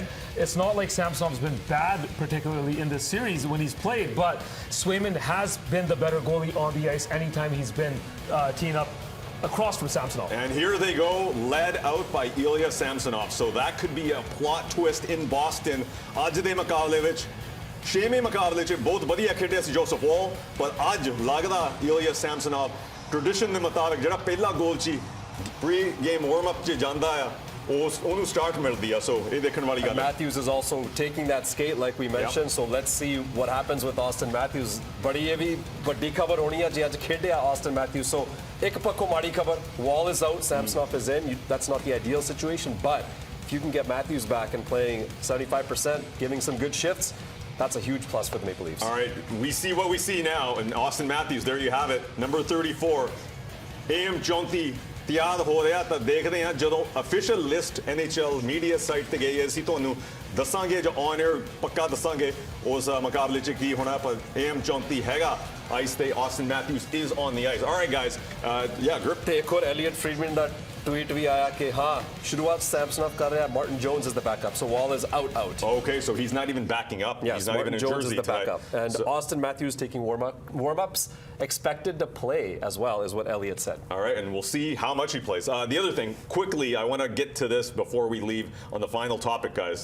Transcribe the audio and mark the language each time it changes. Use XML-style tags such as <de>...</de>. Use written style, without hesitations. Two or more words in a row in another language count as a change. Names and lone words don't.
<en>It's not like Samsonov's been bad, particularly in this series when he's played, but Swayman has been the better goalie on the ice anytime he's been teeing up across from Samsonov. And here they go, led out by Ilya Samsonov. So that could be a plot twist in Boston.</en> <pa>ਅੱਜ ਦੇ ਮੁਕਾਬਲੇ ਵਿੱਚ ਛੇਵੇਂ ਮੁਕਾਬਲੇ 'ਚ ਬਹੁਤ ਵਧੀਆ ਖੇਡਿਆ ਸੀ ਜੋਸਫ ਵॉल, ਪਰ ਅੱਜ ਲੱਗਦਾ Ilya Samsonov ਟ੍ਰੈਡੀਸ਼ਨ ਦੇ ਮੁਤਾਬਕ ਜਿਹੜਾ ਪਹਿਲਾ ਗੋਲ ਸੀ</pa> <en>pre game warm up</en> <pa>'ਚ ਜਾਂਦਾ ਆ ਉਹਨੂੰ ਸਟਾਰਟ ਮਿਲਦੀ ਆ, ਸੋ ਇਹ ਦੇਖਣ ਵਾਲੀ ਗੱਲ ਹੈ.</pa> <en>Matthews is also taking that skate like we mentioned, so let's see what happens with Austin Matthews.</en> <pa>ਬੜੀ ਇਹ ਵੀ ਵੱਡੀ ਖਬਰ ਹੋਣੀ ਆ ਜੇ ਅੱਜ ਖੇਡਿਆ Austin Matthews. So ਇੱਕ ਪੱਖੋਂ ਮਾੜੀ ਖਬਰ,</pa> <en>Wall is out, Samsonov is in. That's not the ideal situation, but if you can get Matthews back and playing 75%, giving some good shifts, that's a huge plus for the Maple Leafs. All right, we see what we see now, and Austin Matthews, there you have it, number 34.</en> <pa>AM Jonti ਤਿਆਰ ਹੋ ਰਿਹਾ, ਤਾਂ ਦੇਖਦੇ ਹਾਂ ਜਦੋਂ</pa> <en>official list NHL media site</en> <pa>ਤੇ ਗਈ ਹੈ, ਅਸੀਂ ਤੁਹਾਨੂੰ ਦੱਸਾਂਗੇ, ਜੋ</pa> <en>on air</en> <pa>ਪੱਕਾ ਦੱਸਾਂਗੇ ਉਸ ਮੁਕਾਬਲੇ 'ਚ ਕੀ ਹੋਣਾ, ਪਰ AM 34 ਹੈਗਾ ice ਤੇ</pa> <en>Austin Matthews is on the ice. All right, guys, yeah, grip.</en> <pa>ਤੇ ਇੱਕ ਹੋਰ Elliot Friedman ਦਾ tweet ਵੀ ਆਇਆ ਕਿ ਹਾਂ ਸ਼ੁਰੂਆਤ Samsonov ਕਰ ਰਿਹਾ,</pa> <en>Martin Jones is the backup, so Wall is out. Okay, so he's not even backing up. Yes, he's not Martin even in Jones jersey is the backup, and so, Austin Matthews taking warm-ups, expected to play as well, is what Elliot said. All right, and we'll see how much he plays. The other thing, quickly, I want to get to this before we leave on the final topic, guys.</en>